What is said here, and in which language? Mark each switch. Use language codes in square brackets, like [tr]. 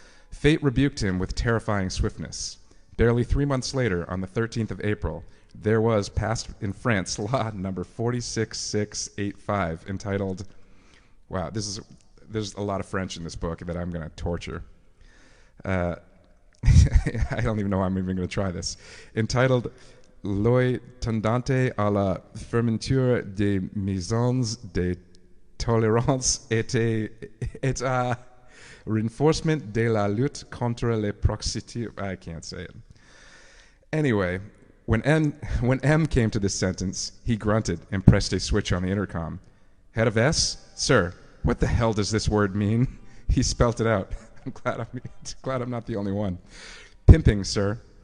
[en] Fate rebuked him with terrifying swiftness. Barely 3 months later, on the 13th of April, there was passed in France law number 46685 entitled, wow, there's a lot of French in this book that I'm going to torture. I don't even know how I'm even going to try this. Entitled [fr] Loi tendante à la fermeture des maisons de tolérance et à renforcement de la lutte contre les prostituées. [en] I can't say it. Anyway, when M came to this sentence, he grunted and pressed a switch on the intercom. Head of S? Sir, what the hell does this word mean? He spelt it out. I'm glad I'm not the only one. Pimping, sir.